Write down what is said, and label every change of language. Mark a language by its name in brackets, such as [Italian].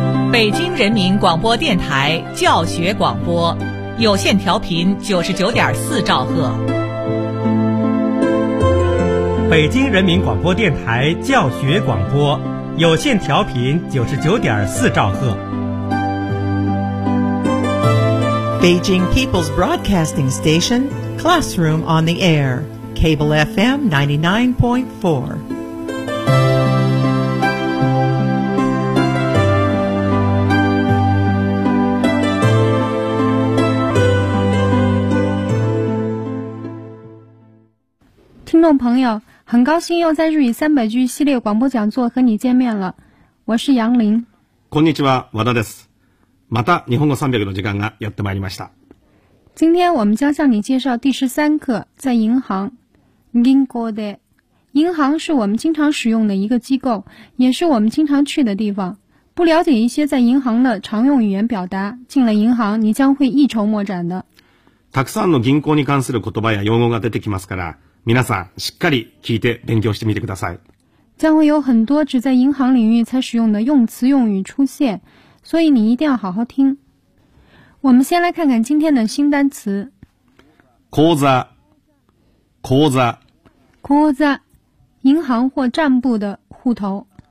[Chinese] 北京人民广播电台教学广播，有线调频99.4兆赫。北京人民广播电台教学广播，有线调频99.4兆赫。 [English] Beijing People's Broadcasting Station, Classroom on the Air, Cable FM 99.4. [Chinese] Listeners, 朋友，很高兴又在日语三百句系列广播讲座和你见面了。我是杨林。 [Japanese] こんにちは、和田です。また日本語300の時間がやってまいりました。 [Chinese] 今天我们将向你介绍第13课在银行。 [Japanese] 銀行で。 [Chinese] 银行是我们经常使用的一个机构，也是我们经常去的地方。不了解一些在银行的常用语言表达，进了银行你将会一筹莫展的。 [Japanese] たくさんの銀行に関する言葉や用語が出てきますから、皆さんしっかり聞いて勉強してみてください。 [Chinese] 将会有很多只在银行领域才使用的用词用语出现。所以你一定要好好听。我们先来看看今天的新单词。 [Japanese] 口座，口座， [Chinese] 口座，银行或账簿的户头。